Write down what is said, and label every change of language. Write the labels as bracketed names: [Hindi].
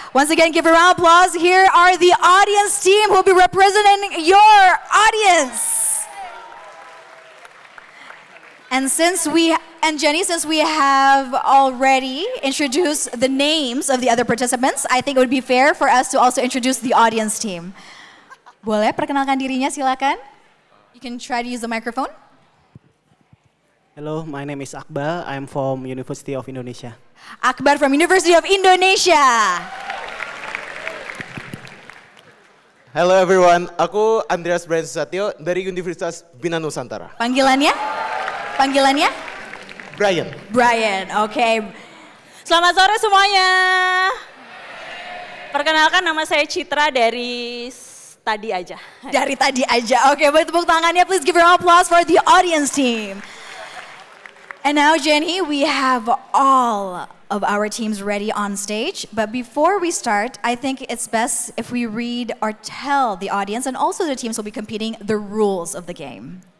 [English] Once again, give a round of applause. Here are the audience team who will be representing your audience. And Jenny, since we have already introduced the names of the other participants, I think it would be fair for us to also introduce the audience team. [Indonesian] Boleh perkenalkan dirinya, silakan. [English] You can try to use the microphone. Hello, my name is Akbar. I'm from University of Indonesia. Akbar from University of Indonesia. Hello everyone, [Indonesian] aku Andreas Brian Susatyo dari Universitas Bina Nusantara. Panggilannya? Panggilannya? Brian. Brian, oke. [English] Okay. [Indonesian] Selamat sore semuanya. Perkenalkan, nama saya Citra dari Tadi Aja. Dari Tadi Aja. Oke, boleh tepuk tangannya. [English] Please give a round of applause for the audience team. And now, Jenny, we have all of our teams ready on stage. But before we start, I think it's best if we read or tell the audience and also the teams who will be competing the rules of the game.